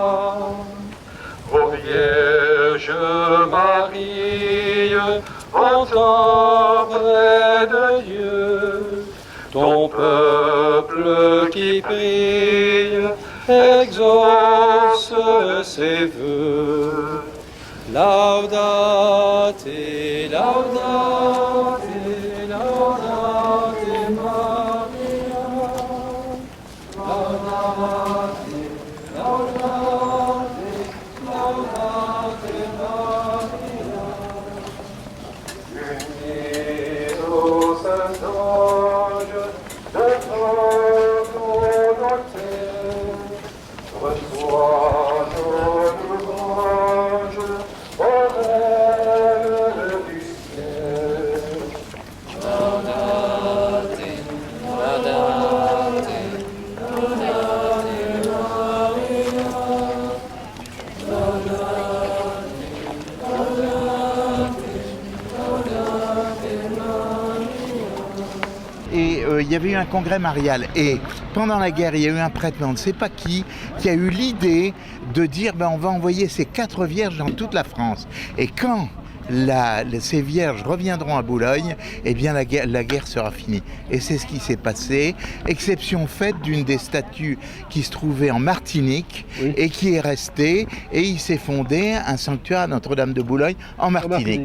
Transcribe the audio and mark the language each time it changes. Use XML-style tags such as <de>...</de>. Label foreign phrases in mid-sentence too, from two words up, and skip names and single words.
<fr>Ô Vierge Marie, entends près de Dieu, ton peuple qui prie, exauce ses vœux.</fr> <la>Laudate, laudate, laudate Maria. Laudate, laudate, laudate Maria.</la> <fr>Unis aux saints anges de ton autel, reçois nos louanges, ô Reine du ciel.</fr> <la>Laudate, laudate, laudate Maria. Laudate, laudate, laudate Maria.</la> <fr>Et il y avait eu un congrès marial. Et pendant la guerre, il y a eu un prêtre, mais on ne sait pas qui a eu l'idée de dire on va envoyer ces 4 vierges dans toute la France. Et quand ces vierges reviendront à Boulogne, eh bien la guerre sera finie. Et c'est ce qui s'est passé, exception faite d'une des statues qui se trouvait en Martinique, oui, et qui est restée, et il s'est fondé un sanctuaire à Notre-Dame de Boulogne en Martinique.</fr>